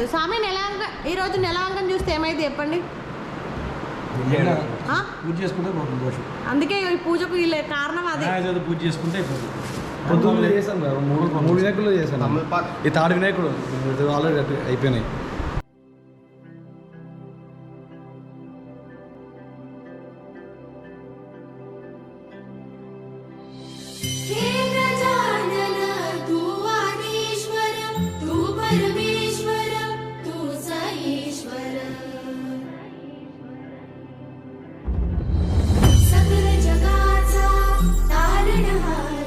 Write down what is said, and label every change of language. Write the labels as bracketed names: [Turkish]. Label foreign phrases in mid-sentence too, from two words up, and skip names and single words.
[Telugu] స్వామి ఈ రోజు నెలవంకం చూస్తే ఏమైంది చెప్పండి? పూజ చేసుకుంటే దోషం. అందుకే ఈ పూజకు కారణం అదే. పూజ చేసుకుంటే పొద్దున్న చేశాను కదా, మూడు వినాయకులు చేశాను. ఈ తాడు వినాయకుడు ఆల్రెడీ అయిపోయినాయి. [Marathi] हे गजानन तू आदिश्वर तू परमेश्वर तू ईश्वर सकल जगाचा तारणहार